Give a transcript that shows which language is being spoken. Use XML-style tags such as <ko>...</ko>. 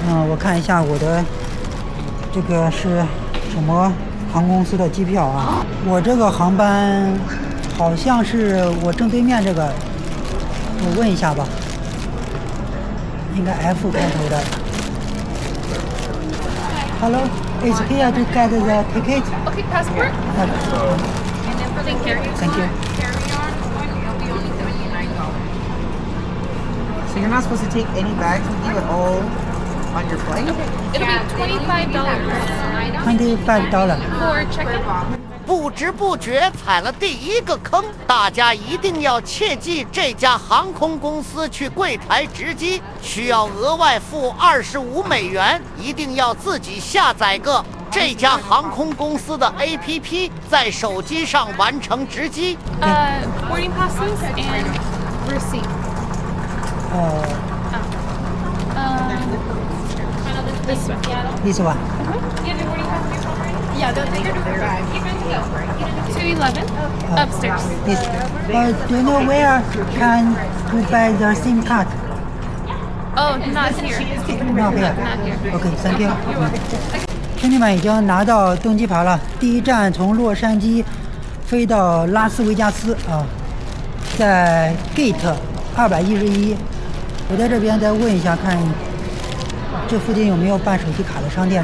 <zh>我看一下我的这个是什么航空公司的机票啊？我这个航班好像是我正对面这个，我问一下吧，应该 F 开头的。</zh> <en>Hello, it's here to get the ticket. Okay, passport. And then for the carry-on. Thank you. Carry-on one, it'll be only $79. So you're not supposed to take any bags with you at all on your flight? It'll be $25 $25 for check-in.</en> <zh>不知不觉踩了第一个坑，大家一定要切记，这家航空公司去柜台值机需要额外付$25，一定要自己下载个这家航空公司的 APP， 在手机上完成值机。</zh> <en>Boarding passes and receipt. This one. This one. Yeah, they're bag. 211 upstairs. This. Do you know where can to buy the SIM card? Oh, not here. Not here. Not here. Okay, thank you.</en> <zh>兄弟们已经拿到登机牌了，第一站从洛杉矶飞到拉斯维加斯啊，在 Gate 211。我在这边再问一下，看这附近有没有办手机卡的商店？</zh>